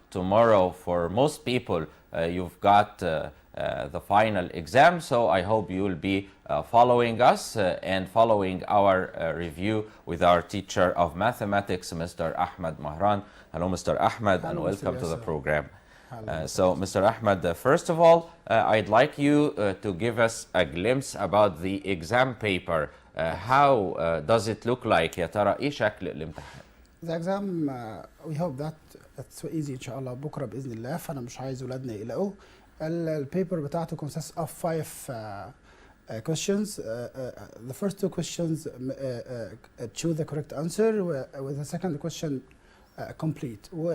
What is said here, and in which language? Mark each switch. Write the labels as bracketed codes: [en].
[en] Tomorrow for most people you've got the final exam, so I hope you will be following us and following our review with our teacher of mathematics, Mr. Ahmed Mahran. Hello, Mr. Ahmed, and welcome to the program. So, Mr. Ahmed, first of all, I'd like you to give us a glimpse about the exam paper. How does it look like? [ar] يا ترى إيه شكل الامتحان؟ [en] The exam, we hope that it's so easy [ar] إن شاء الله بكرة بإذن الله، فأنا مش عايز ولادنا يقلقوا. البيبر بتاعته [en] consists of 5 questions. The first 2 questions choose the correct answer, with the second question complete.